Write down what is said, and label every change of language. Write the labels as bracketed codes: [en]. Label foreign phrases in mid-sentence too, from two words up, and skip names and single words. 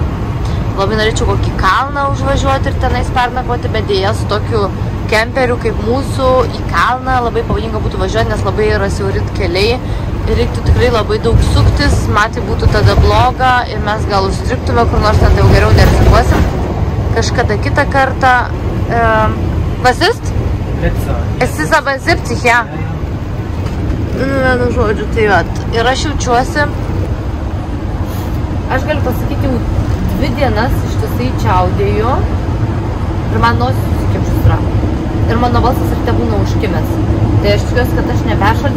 [lt] Labai norėčiau kokį kalną užvažiuoti ir tenais pernakvoti, bet dėja su tokiu kemperiu kaip mūsų į kalną labai pavojinga būtų važiuoti, nes labai yra siauri keliai ir reiktų tikrai labai daug suktis, matė būtų tada bloga ir mes gal užstriktume kur nors, ten tai jau geriau nerizikuosim. Kažkada kitą kartą. [de] Was ist? Es ist aber 70, ja. [lt] Vienu žodžiu, tai vat. Ir aš jaučiuosi, aš galiu pasakyti, jau 2 dienas ištisai čiaudėju ir man nosis susikimšus yra. Ir mano balsas ir te būna užkimęs. Tai aš tikiuosi, kad aš neperšalsiu.